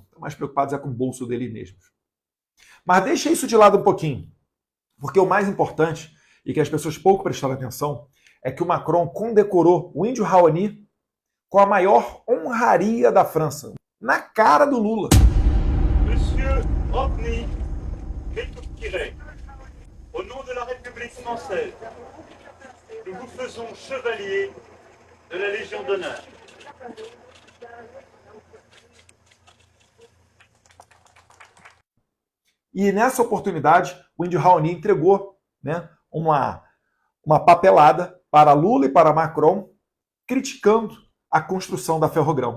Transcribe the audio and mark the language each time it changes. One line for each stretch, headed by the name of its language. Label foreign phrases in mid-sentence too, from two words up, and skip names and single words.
Portuguese: Estão mais preocupados é com o bolso dele mesmos. Mas deixa isso de lado um pouquinho. Porque o mais importante, e que as pessoas pouco prestaram atenção, é que o Macron condecorou o índio Raoni com a maior honraria da França, na cara do Lula.
French: Monsieur Rodney Bétouk-Kiré, au nom de la République française, nous vous faisons chevalier de la Légion d'honneur.
Portuguese: E nessa oportunidade, o índio Raoni entregou, né, uma papelada para Lula e para Macron, criticando a construção da Ferrogrão.